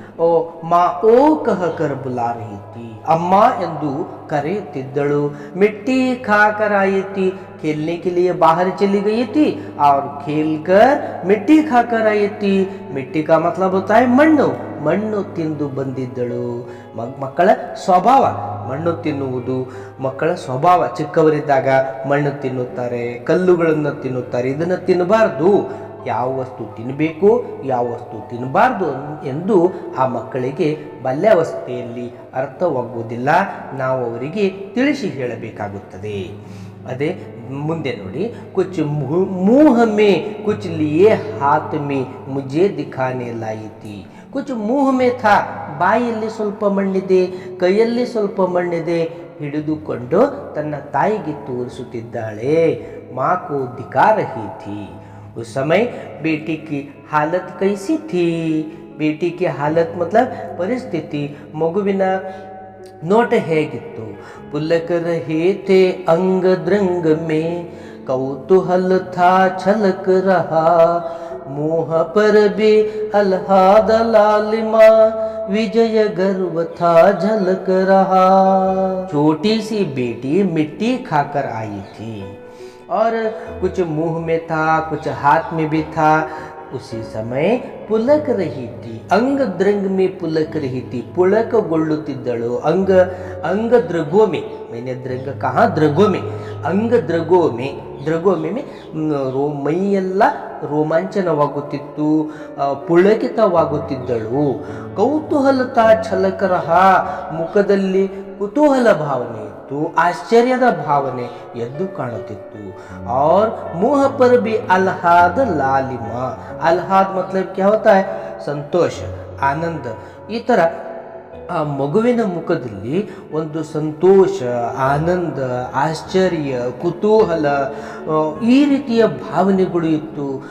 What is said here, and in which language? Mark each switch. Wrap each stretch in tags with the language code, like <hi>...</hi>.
<hi>ओ माँ ओ कह कर बुला रही थी, अम्मा</hi> <kn>ಎಂದು ಕರೆಯುತ್ತಿದ್ದಳು.</kn> <hi>मिट्टी खाकर आई थी, खेलने के लिए बाहर चली गई थी और खेलकर मिट्टी खाकर आई थी. मिट्टी का मतलब होता है</hi> <kn>ಮಣ್ಣು ತಿಂದು ಬಂದಿದ್ದಳು. ಮಕ್ಕಳ ಸ್ವಭಾವ ಮಣ್ಣು ತಿನ್ನುವುದು. ಮಕ್ಕಳ ಸ್ವಭಾವ ಚಿಕ್ಕವರಿದ್ದಾಗ ಮಣ್ಣು ತಿನ್ನುತ್ತಾರೆ, ಕಲ್ಲುಗಳನ್ನು ತಿನ್ನುತ್ತಾರೆ. ಇದನ್ನು ತಿನ್ನಬಾರ್ದು. ಯಾವ ವಸ್ತು ತಿನ್ನಬೇಕು, ಯಾವ ವಸ್ತು ತಿನ್ನಬಾರ್ದು ಎಂದು ಆ ಮಕ್ಕಳಿಗೆ ಬಾಲ್ಯಾವಸ್ಥೆಯಲ್ಲಿ ಅರ್ಥವಾಗುವುದಿಲ್ಲ. ನಾವು ಅವರಿಗೆ ತಿಳಿಸಿ ಹೇಳಬೇಕಾಗುತ್ತದೆ. ಅದೇ ಮುಂದೆ ನೋಡಿ.</kn> <hi>ಕುಚ್ मुंह में कुछ लिए हाथ में मुझे दिखाने लाई थी. ಕುಚ್ ಮೂಹ ಮೇ ಥಾ,</hi> <kn>ಬಾಯಲ್ಲಿ ಸ್ವಲ್ಪ ಮಣ್ಣಿದೆ, ಕೈಯಲ್ಲಿ ಸ್ವಲ್ಪ ಮಣ್ಣಿದೆ, ಹಿಡಿದುಕೊಂಡು ತನ್ನ ತಾಯಿಗೆ ತೋರಿಸುತ್ತಿದ್ದಾಳೆ.</kn> <hi>माँ को दिखा रही थी. उस समय बेटी की हालत कैसी थी? बेटी की हालत मतलब ಪರಿಸ್ಥಿತಿ,</hi> <kn>ಮಗುವಿನ ನೋಟ ಹೇಗಿತ್ತು?</kn> <hi>पुलक रहे थे अंग द्रंग में, कौतूहल था छलक रहा, मुँह पर भी अलहाद लालिमा, विजय गर्व था झलक रहा. छोटी सी बेटी मिट्टी खाकर आई थी और कुछ मुंह में था, कुछ हाथ में भी था. उसी समय पुलक रही थी, अंग द्रंग में पुलक रही थी, पुलकಗೊಳ್ಳುತ್ತಿದ್ದಳು. अंग द्रगों में, मैंने द्रंग कहा, द्रगों में, अंग द्रगों में में</hi> <kn>ಮೈಯೆಲ್ಲ ರೋಮಾಂಚನವಾಗುತ್ತಿತ್ತು, ಪುಳಕಿತವಾಗುತ್ತಿದ್ದಳು.</kn> <hi>ಕೌತೂಹಲತ ಛಲಕರಹ,</hi> <kn>ಮುಖದಲ್ಲಿ ಕುತೂಹಲ ಭಾವನೆ ಇತ್ತು, ಆಶ್ಚರ್ಯದ ಭಾವನೆ ಎದ್ದು ಕಾಣುತ್ತಿತ್ತು.</kn> <hi>और मुंह पर भी अलहाद लालिमा, अलहाद मतलब क्या होता है?</hi> <kn>ಸಂತೋಷ, ಆನಂದ. ಈ ಥರ ಆ ಮಗುವಿನ ಮುಖದಲ್ಲಿ ಒಂದು ಸಂತೋಷ, ಆನಂದ, ಆಶ್ಚರ್ಯ, ಕುತೂಹಲ ಈ ರೀತಿಯ ಭಾವನೆಗಳು ಇತ್ತು.</kn>